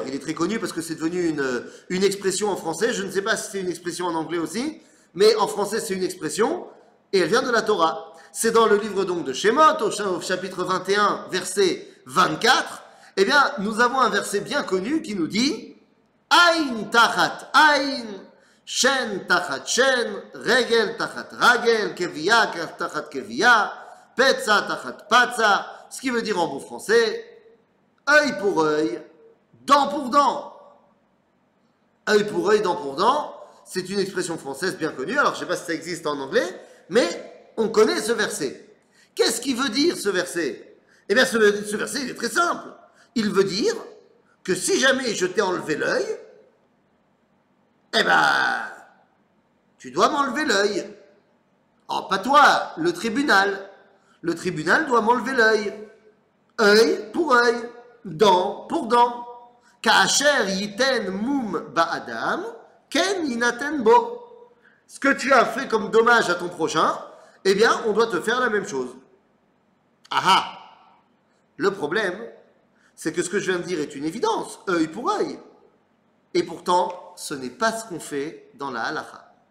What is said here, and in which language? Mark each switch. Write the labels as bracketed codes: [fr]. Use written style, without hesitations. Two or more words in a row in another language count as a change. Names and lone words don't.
[fr] Il est très connu parce que c'est devenu une expression en français. Je ne sais pas si c'est une expression en anglais aussi, mais en français c'est une expression, et elle vient de la Torah. C'est dans le livre donc de Shemot, au chapitre 21, verset 24. Eh bien, nous avons un verset bien connu qui nous dit [he] עין תחת עין, שן תחת שן, רגל תחת רגל, כויה תחת כויה, פצע תחת פצע. [fr] Ce qui veut dire en bon français, œil pour œil, dent pour dent. Œil pour œil, dent pour dent, c'est une expression française bien connue. Alors, je ne sais pas si ça existe en anglais, mais on connaît ce verset. Qu'est-ce qui veut dire ce verset? Eh bien, ce verset, il est très simple. Il veut dire que si jamais je t'ai enlevé l'œil, eh ben, tu dois m'enlever l'œil. Oh, pas toi, le tribunal. Le tribunal doit m'enlever l'œil. Œil pour œil, dent pour dent. [he] כאשר יתן מום באדם, כן ינתן בו. [fr] Ce que tu as fait comme dommage à ton prochain, eh bien, on doit te faire la même chose. Ah ah. Le problème, c'est que ce que je viens de dire est une évidence, œil pour œil. Et pourtant, ce n'est pas ce qu'on fait dans la halakha.